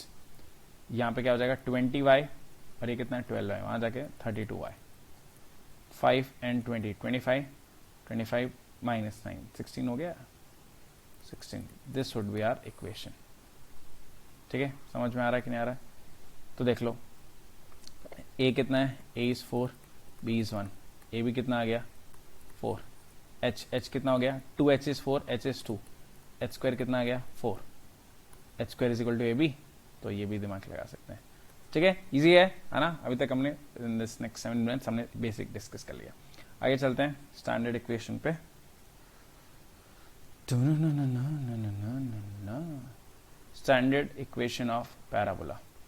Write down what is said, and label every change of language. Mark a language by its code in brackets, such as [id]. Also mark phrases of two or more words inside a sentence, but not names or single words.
[hi] यहाँ पे क्या हो जाएगा 20y और ये कितना 12y वहाँ जाके 32y. 5 and 20 25 माइनस 9 16 हो गया 16. [en] this would be our equation. [hi] ठीक है, समझ में आ रहा है कि नहीं आ रहा है. तो देख लो a कितना है [en] a is 4 b is 1 [hi] a भी कितना आ गया 4 h कितना हो गया [en] 2h is 4 h is 2 [hi] h स्क्वायर कितना आ गया 4 h [en] square is equal to [hi] ab. तो ये भी दिमाग लगा सकते हैं. ठीक है, इजी है ना. अभी तक हमने [en] in this next 7 minutes [hi] हमने बेसिक डिस्कस कर लिया. आगे चलते हैं [en] standard equation [hi] पे. [en] standard equation of parabola.